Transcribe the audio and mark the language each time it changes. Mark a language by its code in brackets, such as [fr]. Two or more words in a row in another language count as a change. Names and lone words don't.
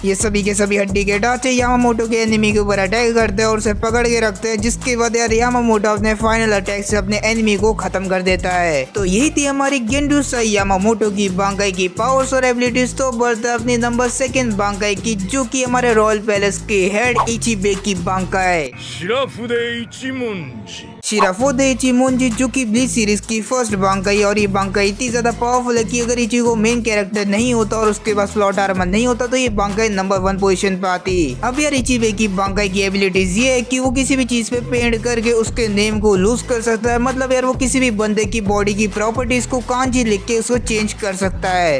[hi] ये सभी के सभी हड्डी के ढांचे यामामोटो के एनिमी के ऊपर अटैक करते हैं और उसे पकड़ के रखते हैं, जिसके बाद यार यामामोटो अपने [en] final attack [hi] से अपने एनिमी को खत्म कर देता है। तो यही थी हमारी गेंडुसा यामामोटो की बांकाई की पावर्स और एबिलिटीज। तो बढ़ते अपनी नंबर 2 बांकाई की, जो कि हमारे रॉयल पैलेस के हेड इचिबे की बांकाई 白筆一文字 शिराफोदे इचिमोनजी, जो कि ब्लीच सीरीज की फर्स्ट बांकाई। और ये बांकाई इतनी ज्यादा पावरफुल है कि अगर इचिगो [en] main character [hi] नहीं होता और उसके पास स्लॉट आर्मर नहीं होता तो ये बांकाई [en] number 1 position [hi] पे आती। अब यार इचिबे की बांकाई की एबिलिटीज ये है कि वो किसी भी चीज पे पेंट करके उसके नेम को लूज कर सकता है। मतलब यार वो किसी भी बंदे की बॉडी की प्रॉपर्टीज को कांजी लिख के उसको चेंज कर सकता है।